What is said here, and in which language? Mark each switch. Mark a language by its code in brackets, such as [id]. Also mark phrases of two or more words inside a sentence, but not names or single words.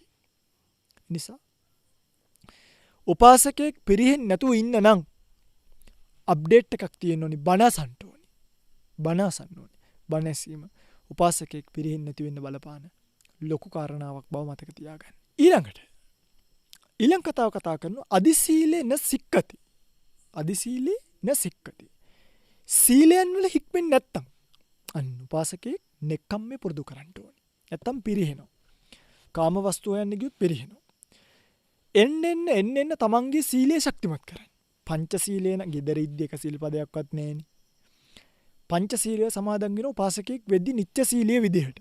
[si] නිසා උපාසකයෙක් පිරිහෙන්නේ නැතුව ඉන්න නම් අප්ඩේට් එකක් තියෙන්න ඕනි. බණ අසන්න ඕනි. බණ අසන්න ඕනි. බණ ඇසීම උපාසකයෙක් පිරිහෙන්නේ නැති වෙන්න බලපාන ලොකු කාරණාවක් බව මතක තියාගන්න. ඊළඟ කතාව කතා කරනවා [pi] අදිසීලේ න සික්කති. අදිසීලේ න සික්කති. [si] සීලයන් වල හික්මෙන්නේ නැත්තම් අන්න උපාසකයෙක් නෙක්ඛම්මේ පුරුදු කරන්න ඕනි. නැත්තම් පිරිහෙනවා. කාම වස්තු හොයන්න ගියොත් පිරිහෙනවා. එන්න තමන්ගේ සීලය ශක්තිමත් කරන්න. පංච සීලේ නම් gedara ඉද්දි එක සීල්පදයක්වත් නැහෙනි. පංච සීලය සමාදන් වෙන උපාසකයෙක් වෙද්දි නිත්‍ය සීලයේ විදිහට.